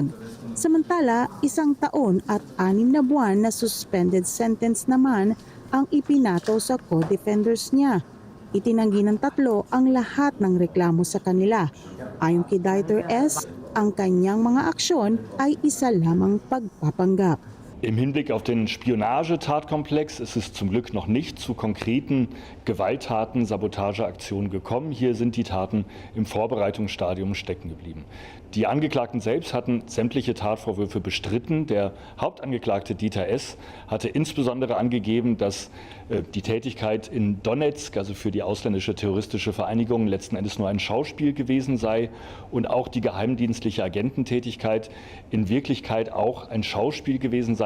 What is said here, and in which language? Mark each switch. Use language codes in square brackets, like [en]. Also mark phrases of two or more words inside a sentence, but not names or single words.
[tl] Samantala, 1 taon at 6 na buwan na suspended sentence naman ang ipinato sa co-defenders niya. Itinanggi ng 3 ang lahat ng reklamo sa kanila. Ayon kay Dieter S., ang kanyang mga aksyon ay isa lamang pagpapanggap. [de] Im Hinblick auf den Spionage-Tatkomplex ist es zum Glück noch nicht zu konkreten Gewalttaten, Sabotageaktionen gekommen. Hier sind die Taten im Vorbereitungsstadium stecken geblieben. Die Angeklagten selbst hatten sämtliche Tatvorwürfe bestritten. Der Hauptangeklagte Dieter S. hatte insbesondere angegeben, dass die Tätigkeit in Donetsk, also für die ausländische terroristische Vereinigung, letzten Endes nur ein Schauspiel gewesen sei und auch die geheimdienstliche Agententätigkeit in Wirklichkeit auch ein Schauspiel gewesen sei.